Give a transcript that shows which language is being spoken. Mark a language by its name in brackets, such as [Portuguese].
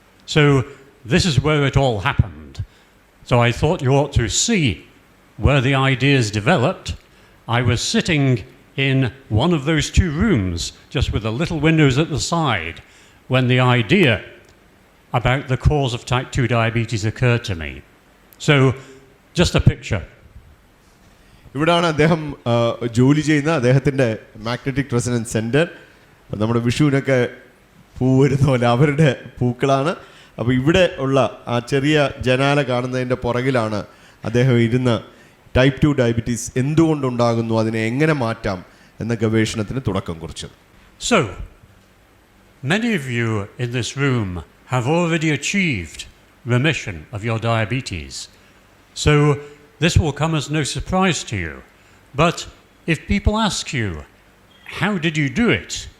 [English] So this is where it all happened. So I thought you ought to see where the ideas developed. I was sitting in one of those two rooms, just with the little windows at the side, when the idea about the cause of type 2 diabetes occurred to me. So, just a picture. [Malayalam] ഇവിടാണ് അദ്ദേഹം ജോലി ചെയ്യുന്ന അദ്ദേഹത്തിൻ്റെ magnetic resonance centre. നമ്മുടെ വിഷുവിനൊക്കെ പൂ വരുന്ന പോലെ അവരുടെ പൂക്കളാണ്. അപ്പോൾ ഇവിടെ ഉള്ള ആ ചെറിയ ജനാല കാണുന്നതിൻ്റെ പുറകിലാണ് അദ്ദേഹം ഇരുന്ന് ടൈപ്പ് 2 ഡയബറ്റീസ് എന്തുകൊണ്ടുണ്ടാകുന്നു, അതിനെ എങ്ങനെ മാറ്റാം എന്ന ഗവേഷണത്തിന് തുടക്കം കുറിച്ചത്. [English] So, many of you in this room have already achieved remission of your diabetes. So, this will come as no surprise to you. But if people ask you, how did you do it?